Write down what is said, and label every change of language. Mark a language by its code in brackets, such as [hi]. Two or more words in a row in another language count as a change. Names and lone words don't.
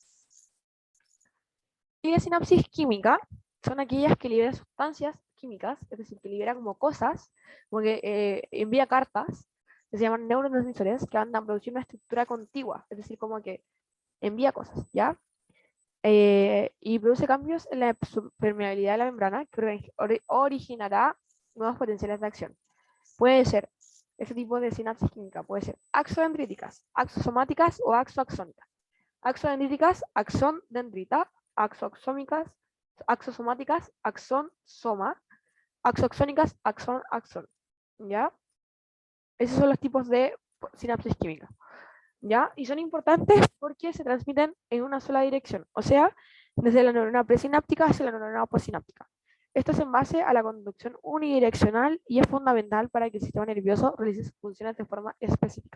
[es] Y la sinapsis química son aquellas que liberan sustancias químicas, es decir, que libera como cosas, como que envía cartas, que se llaman neurotransmisores, que van a producir una estructura contigua, es decir, como que envía cosas, ¿ya? Y produce cambios en la permeabilidad de la membrana que originará nuevos potenciales de acción. Puede ser ese tipo de sinapsis química, puede ser axodendríticas, axosomáticas o axoaxónicas. Axodendríticas, axón dendrita, axoaxómicas, axosomáticas, axón soma, axoaxónicas, axón axón. ¿Ya? Esos son los tipos de sinapsis química. ¿Ya? Y son importantes porque se transmiten en una sola dirección, o sea, desde la neurona presináptica hacia la neurona postsináptica. Esto es en base a la conducción unidireccional y es fundamental para que el sistema nervioso realice sus funciones de forma específica.